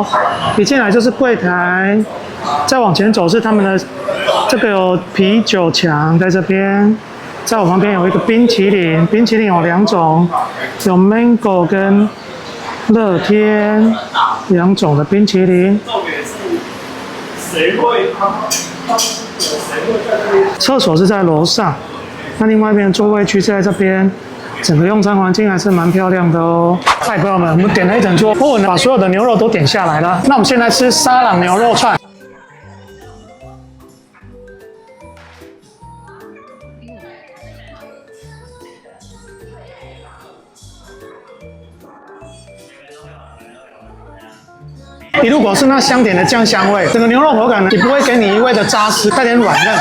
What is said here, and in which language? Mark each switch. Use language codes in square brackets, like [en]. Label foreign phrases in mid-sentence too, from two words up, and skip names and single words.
[zh] 一進來就是櫃檯，再往前走是他們的這個有啤酒牆在這邊，在我旁邊有一個冰淇淋，冰淇淋有2種，有 mango 跟樂天2種的冰淇淋。廁所是在樓上，那另外一邊座位區是在這邊，整個用餐環境還是蠻漂亮的哦。嗨，朋友們，我們點了一整桌，歐文把所有的牛肉都點下來了。那我們先來吃沙朗牛肉串。一入口是那香甜的醬香味，整個牛肉口感呢也不會給你一味的扎實，帶點軟嫩。